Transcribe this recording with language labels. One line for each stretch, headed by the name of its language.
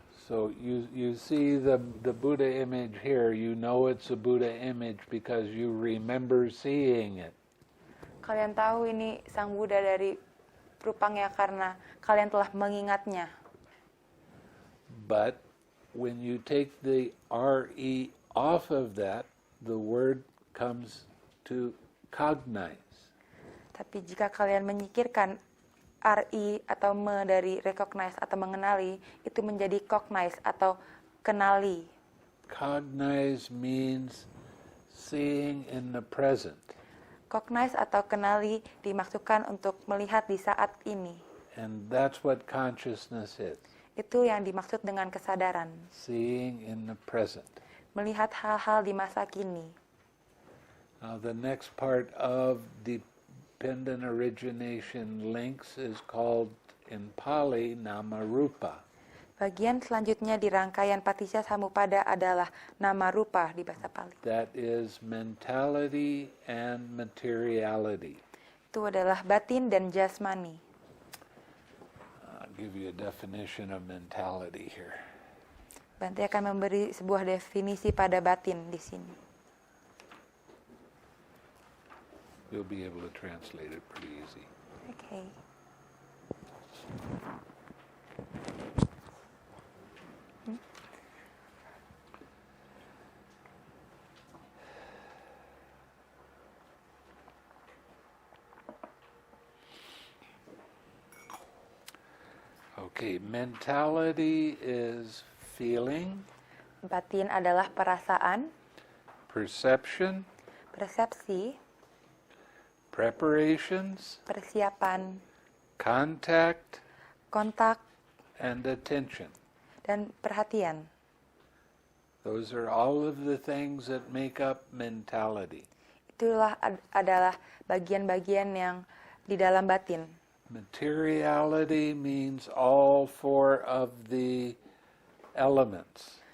English: So you see the Buddha image here, you know it's a Buddha image because you remember seeing it.
Indonesian: Kalian tahu ini Sang Buddha dari rupanya karena kalian telah mengingatnya.
English: But when you take the R-E off of that, the word comes to cognize.
Indonesian: Tapi jika kalian menyikirkan RI atau me dari recognize atau mengenali, itu menjadi cognize atau kenali.
English: Cognize means seeing in the present.
Indonesian: Cognize atau kenali dimaksudkan untuk melihat di saat ini.
English: And that's what consciousness is.
Indonesian: Itu yang dimaksud dengan kesadaran.
English: Seeing in the present.
Indonesian: Melihat hal-hal di masa kini.
English: Now the next part of dependent origination links is called in Pali nama rupa.
Indonesian: Bagian selanjutnya di rangkaian paticca samuppada adalah nama rupa di bahasa Pali.
English: That is mentality and materiality.
Indonesian: Itu adalah batin dan jasmani.
English: I'll give you a definition of mentality here.
Indonesian: Bante akan memberi sebuah definisi pada batin di sini.
English: You'll be able to translate it pretty easy. Okay. Okay, mentality is feeling,
Indonesian: Batin adalah perasaan,
English: perception,
Indonesian: persepsi,
English: preparations,
Indonesian: persiapan,
English: contact,
Indonesian: kontak,
English: and attention.
Indonesian: dan perhatian.
English: Those are all of the things that make up mentality.
Indonesian: Itulah adalah bagian-bagian yang di dalam batin.
English: Materiality means all four of the elements.